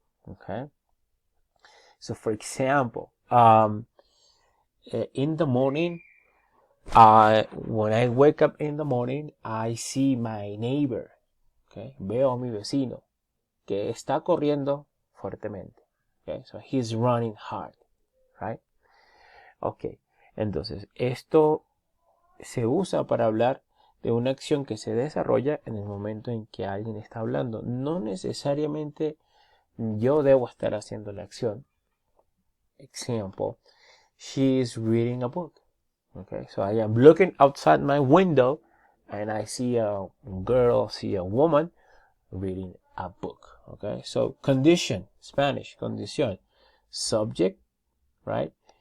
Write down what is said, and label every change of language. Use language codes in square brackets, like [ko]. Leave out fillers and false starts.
[en] Okay, so for example, in the morning, when I wake up in the morning, I see my neighbor. [es] Okay, veo a mi vecino que está corriendo fuertemente. [en] Okay, so he's running hard, right? [es] Okay, entonces esto se usa para hablar de una acción que se desarrolla en el momento en que alguien está hablando. No necesariamente yo debo estar haciendo la acción. [en] Example, she is reading a book. Okay, so I am looking outside my window and I see a woman reading a book. Okay, so condition, Spanish, condición, subject, right?